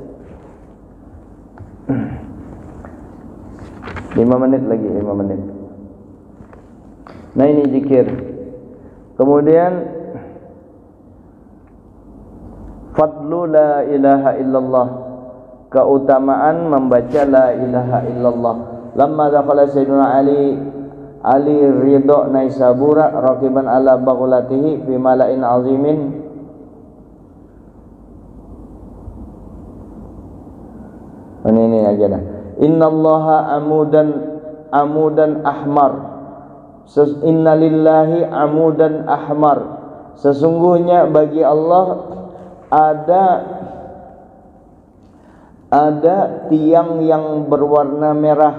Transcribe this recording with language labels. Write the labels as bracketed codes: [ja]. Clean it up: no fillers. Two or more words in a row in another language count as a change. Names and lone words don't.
[id] 5 menit lagi, 5 menit. Nah ini zikir. Kemudian fadlu [ar] لا إله إلا الله, [id] keutamaan membaca [ar] لا إله إلا الله. لما دخل سيدنا علي الرضا نيسابور راكبا على بغلته في ملإ عظيم. [id] Ini aja dah. [ar] إن الله عمودا أحمر. إن لله عمودا أحمر. [id] Sesungguhnya bagi Allah ada tiang yang berwarna merah.